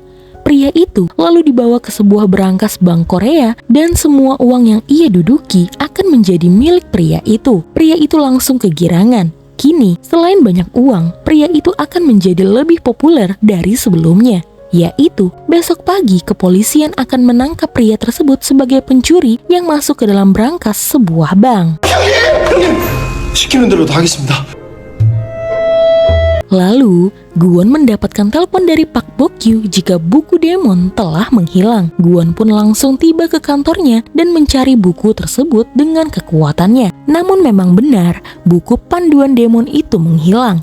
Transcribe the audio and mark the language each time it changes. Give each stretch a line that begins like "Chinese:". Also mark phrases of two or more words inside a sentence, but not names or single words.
Indonesian: Pria itu lalu dibawa ke sebuah berangkas bank Korea dan semua uang yang ia duduki akan menjadi milik pria itu. Pria itu langsung kegirangan. Kini, selain banyak uang, pria itu akan menjadi lebih populer dari sebelumnya. Yaitu, besok pagi kepolisian akan menangkap pria tersebut sebagai pencuri yang masuk ke dalam berangkas sebuah bank.
Korean: 시키는 대로 다 하겠습니다.
Indonesian: Lalu, Gwon mendapatkan telepon dari Pak Bokyu jika buku Demon telah menghilang. Gwon pun langsung tiba ke kantornya dan mencari buku tersebut dengan kekuatannya. Namun memang benar, buku panduan Demon itu menghilang.